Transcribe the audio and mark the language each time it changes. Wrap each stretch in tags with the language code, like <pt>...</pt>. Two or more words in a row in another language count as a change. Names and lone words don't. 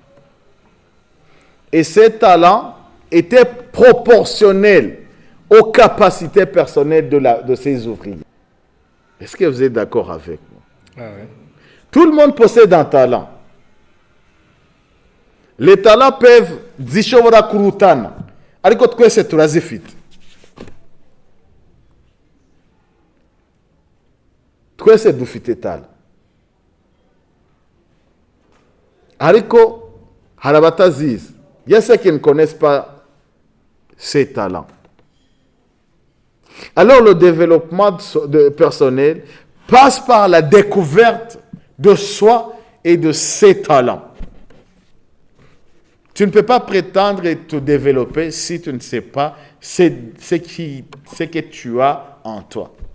<fr>Et ces talents étaient proportionnels aux capacités personnelles de ses ouvriers. Est-ce que vous êtes d'accord avec moi? Ah ouais. Tout le monde possède un talent. Les talents peuvent</fr> <rw>zishobora kurutana ariko twese turazifite. Twese dufite talent. Ariko hari abatazizi.</rw> <fr>Il y a ceux qui ne connaissent pas ces talents. Alors le développement personnel passe par la découverte de soi et de ses talents. Tu ne peux pas prétendre te développer si tu ne sais pas ce que tu as en toi.</fr>